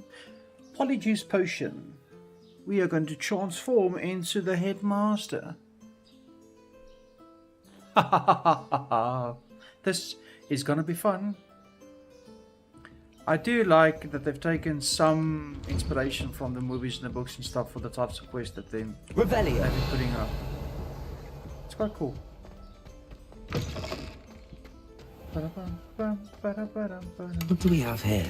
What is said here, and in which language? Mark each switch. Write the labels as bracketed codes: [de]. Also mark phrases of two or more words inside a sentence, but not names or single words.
[en] Polyjuice potion. We are going to transform into the headmaster. Ha ha ha ha ha. This is going to be fun. I do like that they've taken some inspiration from the movies and the books and stuff for the types of quests that they've been putting up. quite cool. What do we have here?